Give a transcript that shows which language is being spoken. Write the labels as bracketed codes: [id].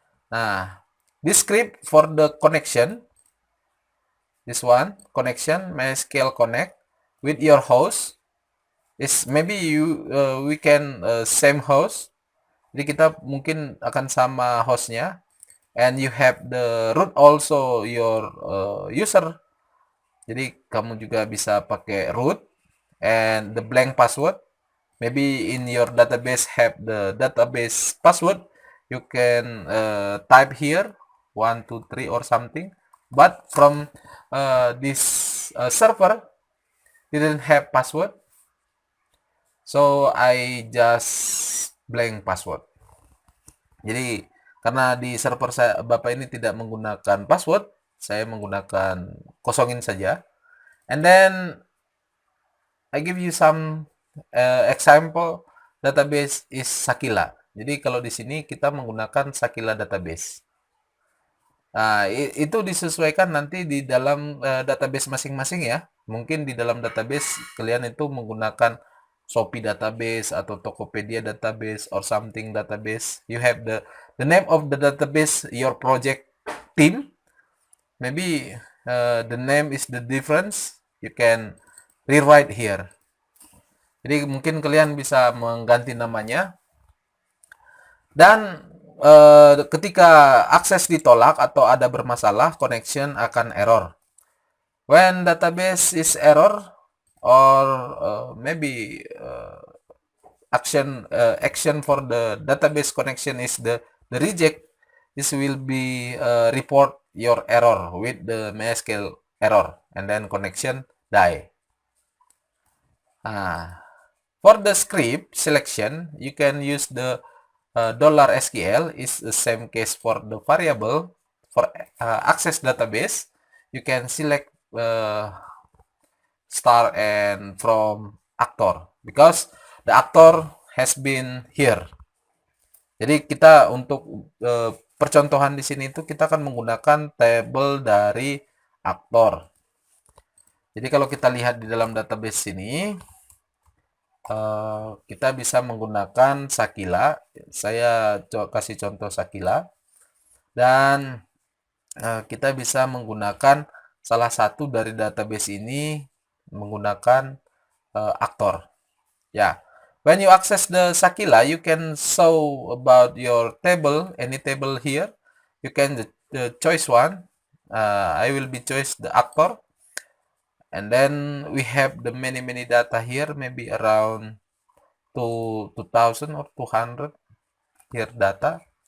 [en] Nah, this script for the connection. This one, connection, MySQL connect with your host. Is maybe we can same host. [id] Jadi kita mungkin akan sama hostnya. [en] And you have the root also your user. [id] Jadi kamu juga bisa pakai root [en] and the blank password. Maybe in your database have the database password. You can type here 1, 2, 3 or something. But from this server didn't have password, so I just blank password. [id] Jadi karena di server Bapak ini tidak menggunakan password, saya menggunakan kosongin saja. [en] And then I give you some example. Database is Sakila. [id] Jadi kalau di sini kita menggunakan Sakila database. Nah, itu disesuaikan nanti di dalam database masing-masing ya. Mungkin di dalam database kalian itu menggunakan Shopee database atau Tokopedia database [en] or something database. You have the name of the database, your project team. Maybe the name is the difference. You can rewrite here. [id] Jadi mungkin kalian bisa mengganti namanya. Dan ketika akses ditolak atau ada bermasalah, connection akan error. [en] When database is error or maybe action for the database connection is the reject, this will be report your error with the MySQL error and then connection die. For the script selection, you can use the $SQL is the same case for the variable for access database. You can select star and from actor because the actor has been here. [id] Jadi kita untuk percontohan di sini itu kita akan menggunakan table dari aktor. Jadi kalau kita lihat di dalam database sini, kita bisa menggunakan Sakila. Saya kasih contoh Sakila. Dan kita bisa menggunakan salah satu dari database ini menggunakan aktor. [en] Ya, when you access the Sakila, you can show about your table, any table here. You can choice one. I will be choice the actor, and then we have the many data here, maybe around 2000 or 200 here data.